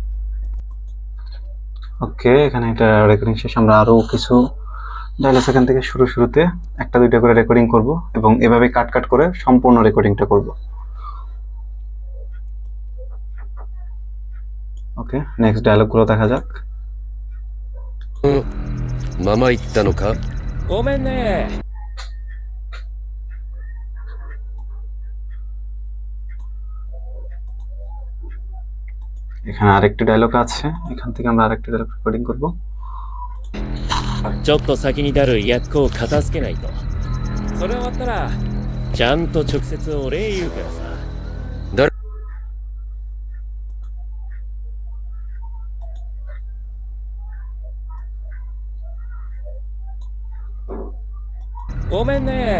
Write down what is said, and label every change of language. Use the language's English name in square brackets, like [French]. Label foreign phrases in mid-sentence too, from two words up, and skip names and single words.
[Bangla] ওকে, এখানে একটা রেকর্ডিং শেষ। আমরা আরো কিছু ডায়লগ এখান থেকে শুরুতে একটা দুইটা করে রেকর্ডিং করব এবং এভাবে কাট কাট করে সম্পূর্ণ রেকর্ডিংটা করব। ওকে, নেক্সট ডায়লগগুলো দেখা যাক। [Japanese] ママ言ったのか？ごめんね。 [Bangla] এখানে আরেকটি ডায়লগ আছে, এখান থেকে আমরা আরেকটি ডায়লগ রেকর্ডিং করব। [Japanese] ちょっと先に出る役を片付けないと。それ終わったら、ちゃんと直接お礼言うからさ。ごめんね。